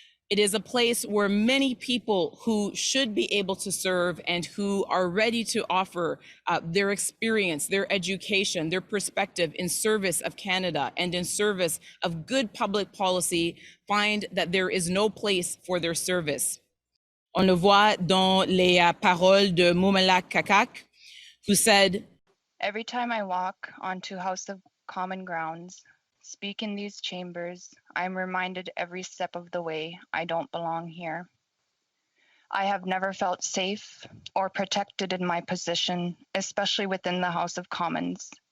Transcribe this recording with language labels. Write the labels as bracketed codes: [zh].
[en] It is a place where many people who should be able to serve and who are ready to offer their experience, their education, their perspective in service of Canada and in service of good public policy find that there is no place for their service. [fr] On le voit dans les paroles de Moumelak Kakak, [en] who said, "Every time I walk onto House of Common grounds, speak in these chambers, I am reminded every step of the way I don't belong here. I have never felt safe or protected in my position, especially within the House of Commons."